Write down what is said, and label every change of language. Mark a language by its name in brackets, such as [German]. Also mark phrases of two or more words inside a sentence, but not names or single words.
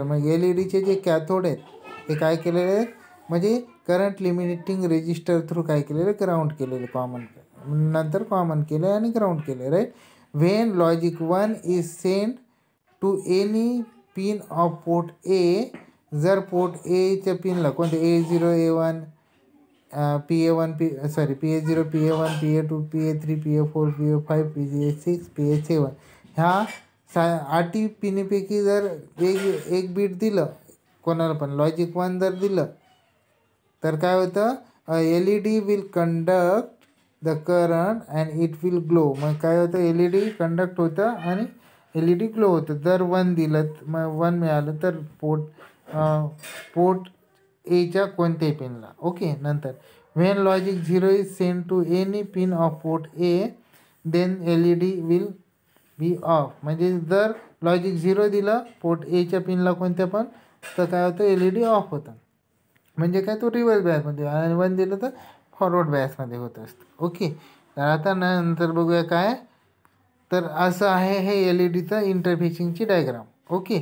[Marathi] मग LEDचे जे कॅथोड आहेत ते काय केलेले आहेत, म्हणजे [English] current limiting resistor through [Marathi] काय केलेलं, ग्राउंड केलेले, कॉमन नंतर कॉमन केलं आणि ग्राउंड केलं, राईट. [English] when logic 1 is send to any pin of port A, [Marathi] जर पोर्ट Aच्या पिनला कोणते A0 A1 PA1 PA0 PA1 PA2 PA3 PA4 PA5 PA6 PA7 ह्या 8 पिनीपैकी जर एक बीट दिलं कोणाला पण, लॉजिक 1 जर दिलं तर काय होतं, [English] LED will conduct the current and it will glow. [Marathi] मग काय होतं, LED कंडक्ट होतं आणि LED ग्लो होतं. जर 1 दिलं, मग 1 मिळालं तर पोर्ट Aच्या कोणत्याही पिनला, ओके. [English] नंतर when logic 0 is send to any pin of port A then LED will be off. [Marathi] म्हणजे जर लॉजिक 0 दिलं पोर्ट Aच्या पिनला कोणत्या पण, तर काय होतं, LED ऑफ होतं. म्हणजे काय, तो रिव्हर्स बॅसमध्ये, आणि 1 दिलं तर फॉरवर्ड बॅसमध्ये होत असतं, ओके. तर आता नंतर बघूया काय. तर असं आहे हे LEDचं इंटरफेसिंगची डायग्राम, ओके.